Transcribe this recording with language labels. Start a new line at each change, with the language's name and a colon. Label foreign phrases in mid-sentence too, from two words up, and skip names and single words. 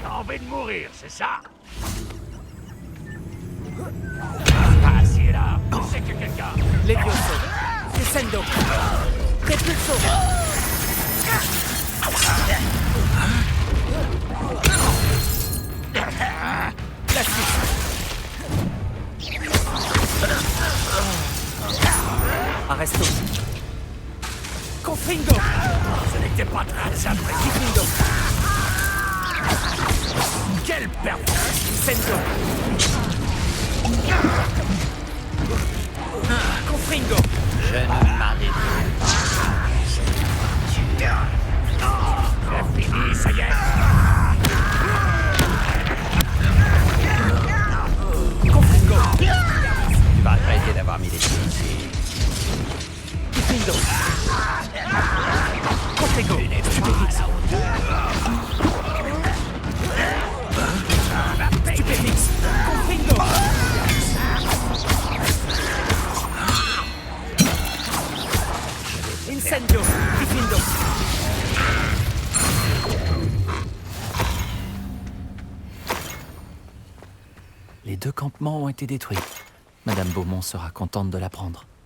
French: envie de mourir, c'est ça? Assis là, je sais qu'il y a quelqu'un. Levioso. Descendo. Repulso. Glacius. Arresto. Confringo. Ce n'était pas très simple. Confringo. Quelle performance! Sendo. Confringo. Je ne m'arrêterai pas. C'est fini, ça y est. Confringo. Tu vas regretter d'avoir mis les pieds ici. Confringo. Confringo. Stupéfix. Stupéfix. Confringo. Incendio. Diffindo. Les 2 campements ont été détruits. Madame Beaumont sera contente de l'apprendre.